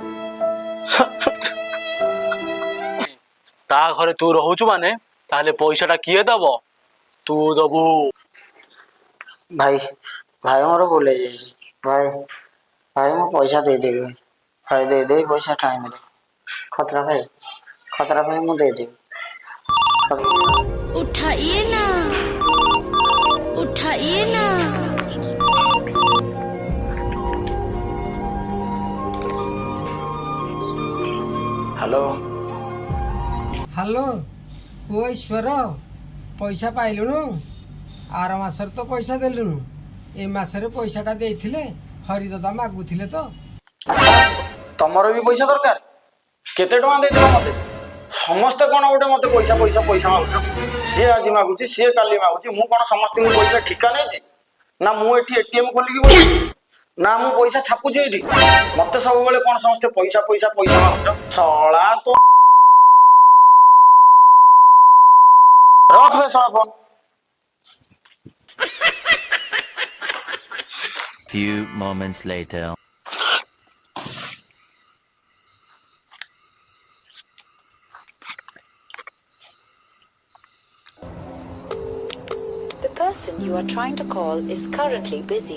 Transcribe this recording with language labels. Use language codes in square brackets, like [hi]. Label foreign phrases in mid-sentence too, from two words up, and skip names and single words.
[or] ତା ଘରେ ତୁ ରହୁଛୁ ମାନେ ତାହେଲେ ପଇସାଟା କିଏ ଦବ? ତୁ ଦବୁ। ଭାଇ ମୋର ଭୁଲ ହେଇଯାଇଛି। ଭାଇ ମୁଁ ପଇସା ଦେଇଦେବି। ଭାଇ ଦେଇଦେବି ପଇସା ଟାଇମରେ। ଖତରା ଭାଇ ମୁଁ ଦେଇଦେବି। [hi] उठाइए ना। [or] ହ୍ୟାଲୋ ହ୍ୟାଲୋ ପୁଅ ଈଶ୍ୱର, ପଇସା ପାଇଲୁଣୁ? ଆର ମାସରେ ତ ପଇସା ଦେଲୁଣୁ, ଏ ମାସରେ ପଇସାଟା ଦେଇଥିଲେ ହରିଦାଦା ମାଗୁଥିଲେ ତ। ଆଚ୍ଛା ତମର ବି ପଇସା ଦରକାର? କେତେ ଟଙ୍କା ଦେଇଥିଲ ମତେ? ସମସ୍ତେ କଣ ଗୋଟେ ମତେ ପଇସା ମାଗୁଛ? ସିଏ ଆଜି ମାଗୁଛି, ସିଏ କାଲି ମାଗୁଛି। ମୁଁ କଣ ସମସ୍ତଙ୍କୁ ପଇସା ଠିକା ନେଇଛି? ନା ମୁ ଏଠି ଏଟିଏମ ଖୋଲିକି ବସୁଚି ନା ମୁ ପଇସା ଛାପୁଚି ଏଠି ମତେ ସବୁବେଳେ କଣ ସମସ୍ତେ ପଇସା ପଇସା ପଇସା ମାଗୁଛ ଶଳା ତୋ ରଖ ବେ ଶଳା ଫୋନ [en] Few moments later. The person you are trying to call is currently busy.